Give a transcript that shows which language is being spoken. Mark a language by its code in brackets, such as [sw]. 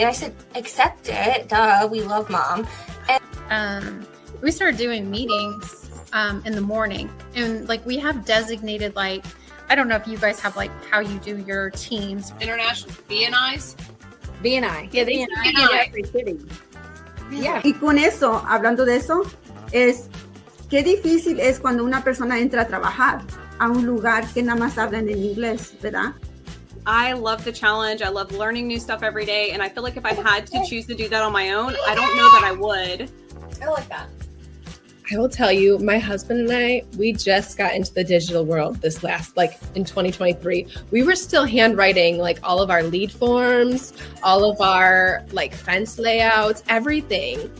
[en] And I said, "Accept it. Duh, we love mom." And we started doing meetings in the morning, and we have designated I don't know if you guys have how you do your teams, international BNIs. BNI. Yeah, they BNI in every city. Yeah. [es] Y con eso, hablando de eso, es qué difícil es cuando una persona entra a trabajar a un lugar que nada más hablan en inglés, ¿verdad? [en] I love the challenge. I love learning new stuff every day. And I feel like if I had to choose to do that on my own, I don't know that I would. I like that. I will tell you, my husband and I, we just got into the digital world this last, in 2023. We were still handwriting, all of our lead forms, all of our, fence layouts, everything.